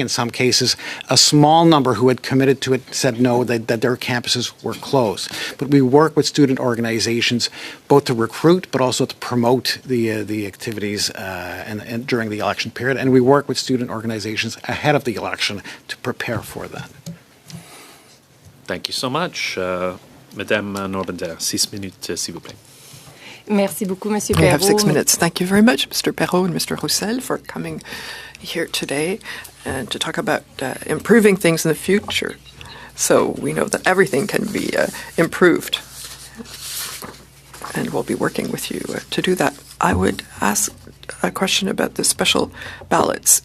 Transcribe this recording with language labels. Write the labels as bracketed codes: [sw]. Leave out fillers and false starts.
[en] In some cases, a small number who had committed to it said no, that their campuses were closed. But we work with student organizations both to recruit, but also to promote the activities and during the election period. And we work with student organizations ahead of the election to prepare for that. Thank you so much. [fr] Madame Norbander, 6 minutes, s'il vous plaît. Merci beaucoup, Monsieur [en] We have [fr] Perrault. [en] 6 minutes. Thank you very much, Mr. Perrault and Mr. Roussel, for coming here today and to talk about improving things in the future. So we know that everything can be improved, and we'll be working with you to do that. I would ask a question about the special ballots.